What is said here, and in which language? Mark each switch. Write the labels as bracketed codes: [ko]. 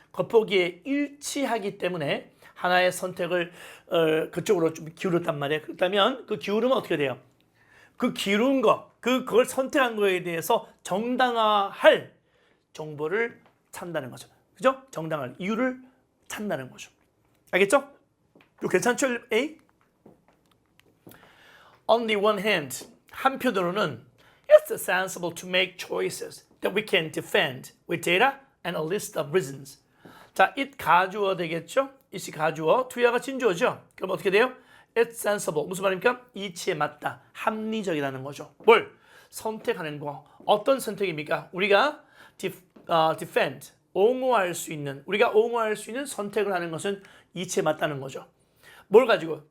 [ko] 겉보기에 일치하기 때문에 하나의 선택을 그쪽으로 좀 기울였단 말이에요. 그렇다면 그 기울으면 어떻게 돼요? 그 기울은 거, 그걸 선택한 거에 대해서 정당화할 정보를 찾는다는 거죠. 그죠? 정당할 이유를 찾는다는 거죠. 알겠죠? 이거 괜찮죠? A? [en] On the one hand, [ko] 한편으로는 [en] it's sensible to make choices that we can defend with data and a list of reasons. [ko] 자, it 가주어 되겠죠? it이 가주어, to야가 진주어죠? 그럼 어떻게 돼요? [en] It's sensible. [ko] 무슨 말입니까? 이치에 맞다. 합리적이라는 거죠. 뭘? 선택하는 거. 어떤 선택입니까? 우리가 defend, 옹호할 수 있는, 우리가 옹호할 수 있는 선택을 하는 것은 이치에 맞다는 거죠. 뭘 가지고?